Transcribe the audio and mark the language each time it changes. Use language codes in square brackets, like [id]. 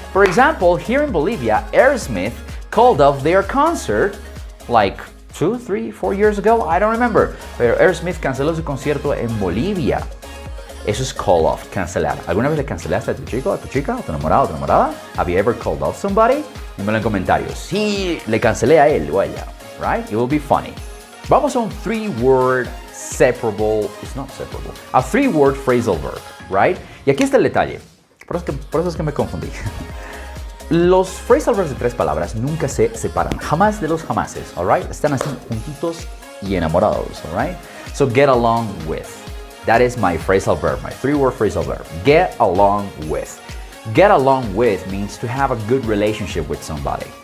[en] For example, here in Bolivia, Aerosmith called off their concert like 2, 3, 4 years ago. I don't remember. [es] Pero Aerosmith canceló su concierto en Bolivia. Eso es call off, cancelar. ¿Alguna vez le cancelaste a tu chico, a tu chica, a tu enamorado, a tu enamorada? [en] Have you ever called off somebody? [es] Dímelo en comentarios. Sí, le cancelé a él o a ella. [en] Right? It will be funny. [es] Vamos a un [en] three-word separable, it's not separable, a three-word phrasal verb, right? [es] Y aquí está el detalle. Por eso es que me confundí. Los phrasal verbs de 3 palabras nunca se separan. Jamás de los jamases, all right? Están así juntitos y enamorados, all right? [en] So get along with. That is my phrasal verb, my three-word phrasal verb. Get along with. Get along with means to have a good relationship with somebody.